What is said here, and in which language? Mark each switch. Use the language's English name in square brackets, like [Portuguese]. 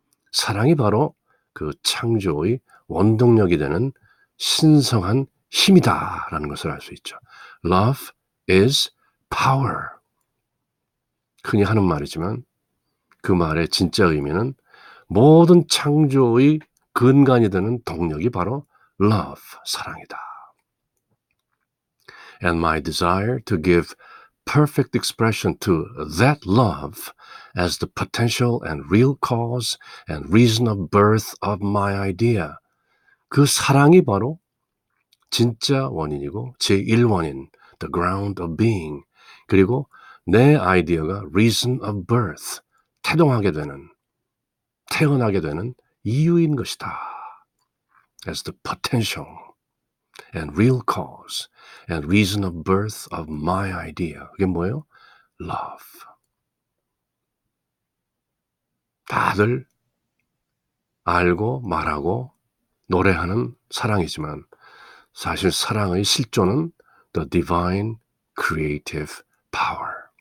[Korean] 사랑이 바로 그 창조의 원동력이 되는 신성한 힘이다라는 것을 알 수 있죠. [English] Love is power. [Korean] 흔히 하는 말이지만 그 말의 진짜 의미는 모든 창조의 근간이 되는 동력이 바로 love, 사랑이다. [English] And my desire to give perfect expression to that love as the potential and real cause and reason of birth of my idea. [Korean] 그 사랑이 바로 진짜 원인이고 제1원인, [English] the ground of being, [Korean] 그리고 내 아이디어가 [English] reason of birth, [Korean] 태어나게 되는 이유인 것이다. [English] As the potential and real cause and reason of birth of my idea. [Korean] 그게 뭐예요? Love. 다들 알고 말하고 노래하는 사랑이지만 사실 사랑의 실존은 [English] the divine creative power.